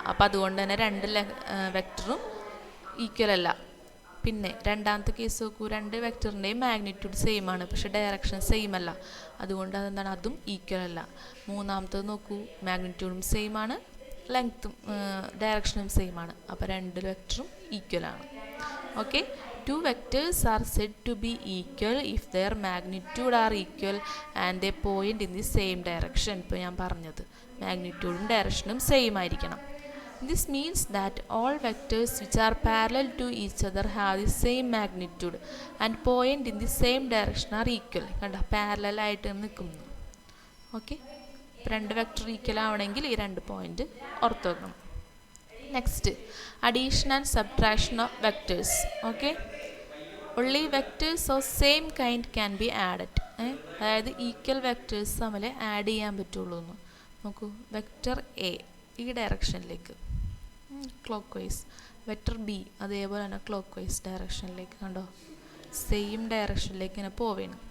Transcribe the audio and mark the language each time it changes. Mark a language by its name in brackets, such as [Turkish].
[Malayalam] അപ്പോൾ അതുകൊണ്ട് തന്നെ രണ്ട് വെക്ടറും ഈക്വൽ അല്ല. പിന്നെ രണ്ടാമത്തെ കേസ് നോക്കൂ, രണ്ട് വെക്ടറിൻ്റെയും മാഗ്നിറ്റ്യൂഡ് സെയിം ആണ് പക്ഷെ ഡയറക്ഷൻ സെയിം അല്ല. അതുകൊണ്ട് അതെന്താണ്, അതും ഈക്വൽ അല്ല. മൂന്നാമത്തത് നോക്കൂ, മാഗ്നിറ്റ്യൂഡും സെയിം ആണ്, ലെങ്ത്തും ഡയറക്ഷനും സെയിം ആണ്. അപ്പോൾ രണ്ട് വെക്ടറും ഈക്വൽ ആണ്. [English] Okay, two vectors are said to be equal if their magnitude are equal and they point in the same direction. [Malayalam] ഇപ്പോൾ ഞാൻ പറഞ്ഞത് മാഗ്നിറ്റ്യൂഡും ഡയറക്ഷനും സെയിം ആയിരിക്കണം. [English] This means that all vectors which are parallel to each other have the same magnitude and point in the same direction are equal. [Malayalam] കണ്ട, parallel ആയിട്ട് നിൽക്കുന്നു. Okay, രണ്ട് vector equal ആവണമെങ്കിൽ ഈ രണ്ട് പോയിന്റ് ഓർത്ത് വെക്കണം. Next, addition and subtraction of vectors. [English] Okay, only vectors of same kind can be added. [Malayalam] അതായത് ഈക്വൽ വെക്ടേഴ്സ് തമ്മിൽ ആഡ് ചെയ്യാൻ പറ്റുള്ളൂ എന്ന്. നോക്കൂ, വെക്ടർ എ ഈ ഡയറക്ഷനിലേക്ക് ക്ലോക്ക് വൈസ്, വെക്ടർ ബി അതേപോലെ തന്നെ ക്ലോക്ക് വൈസ് ഡയറക്ഷനിലേക്ക്, കണ്ടോ, സെയിം ഡയറക്ഷനിലേക്ക് ഇങ്ങനെ പോവുകയാണ്.